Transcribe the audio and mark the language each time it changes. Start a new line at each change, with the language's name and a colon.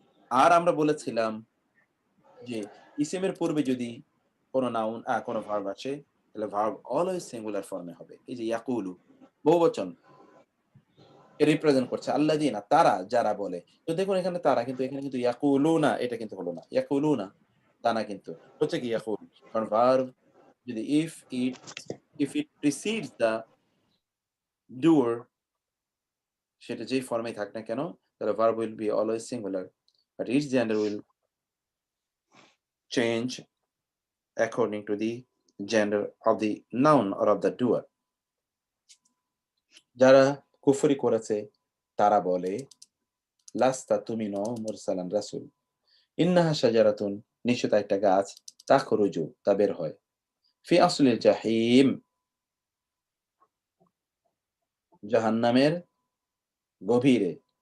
Bangla: আর আমরা বলেছিলাম যে ইসমের পূর্বে যদি কোনো নাউন কোনো ভার্ব আসে তাহলে ভার্ব অলওয়েজ সিঙ্গুলার ফর্মে হবে। এই যে ইয়াকুলু বহুবচন রিপ্রেজেন্ট করছে আল্লাযীনা তারা যারা বলে। তো দেখুন এখানে তারা, কিন্তু এখানে কিন্তু ইয়াকুলুনা এটা কিন্তু হলো না। ইয়াকুলুনা তা না, কিন্তু হচ্ছে কি ইয়াকুল। কারণ ভার্ব যদি
English: if it precedes the doer,
Bangla: সেটা যেই ফর্মে থাক না কেন, তাহলে
English: verb will be always singular, but its gender will change according to the gender of the noun or of the doer.
Bangla: যারা কুফরি করেছে তারা বলে লাস্তা তুমি নও মুরসালান রাসূল, ইন্নাহা শাজারাতুন নিশ্চয় একটা গাছ, তাখরুজু তা বের হয়, ফি আসলিল জাহিম জাহান্নামের গভীরে।